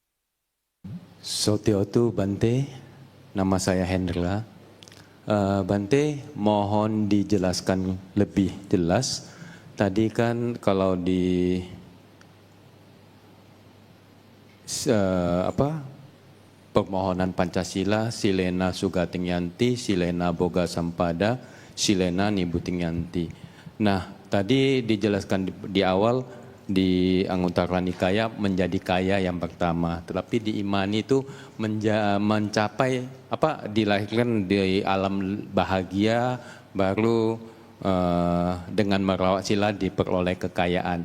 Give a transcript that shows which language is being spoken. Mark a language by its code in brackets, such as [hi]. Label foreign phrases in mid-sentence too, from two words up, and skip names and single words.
[id] Sotiotu Bante, nama saya Hendra. Bante, mohon dijelaskan lebih jelas. Tadi kan kalau di permohonan Pancasila, [pi] Silena Sugating Yanti, Silena Boga Sampada, Silena Nibuting Yanti. [id] Nah, tadi dijelaskan di awal di Anguttara Nikaya menjadi kaya yang pertama, tetapi di imani itu mencapai dilahirkan di alam bahagia, baru dengan merawat sila diperoleh kekayaan.